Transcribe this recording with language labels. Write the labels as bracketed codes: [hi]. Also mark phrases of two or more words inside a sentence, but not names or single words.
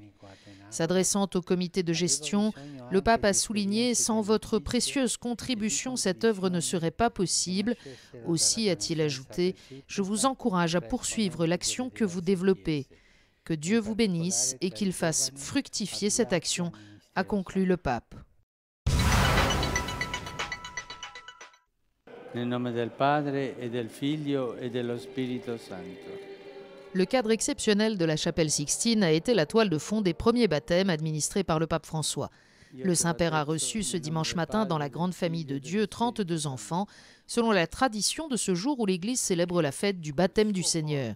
[fr] S'adressant au comité de gestion, le pape a souligné « Sans votre précieuse contribution, cette œuvre ne serait pas possible ». Aussi, a-t-il ajouté, « Je vous encourage à poursuivre l'action que vous développez. Que Dieu vous bénisse et qu'il fasse fructifier cette action », a conclu le pape. [it] Nel nome del Padre et del Figlio et dello Spirito Santo. [fr] Le cadre exceptionnel de la chapelle Sixtine a été la toile de fond des premiers baptêmes administrés par le pape François. Le Saint-Père a reçu ce dimanche matin dans la grande famille de Dieu 32 enfants, selon la tradition de ce jour où l'Église célèbre la fête du baptême du Seigneur.